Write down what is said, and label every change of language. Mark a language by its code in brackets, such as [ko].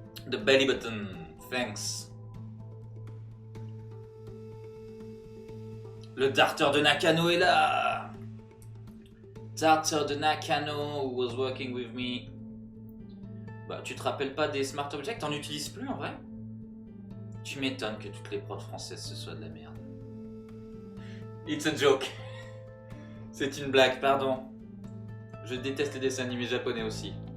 [en] The belly button Thanks. [fr] Le darter de Nakano est là. [en] Darter de Nakano who was working with me. [fr] Bah, tu te rappelles pas des Smart Objects? T'en utilises plus en vrai? Tu m'étonnes que toutes les prods françaises ce soit de la merde. [en] It's a joke. [fr] C'est une blague, pardon. Je déteste les dessins animés japonais aussi.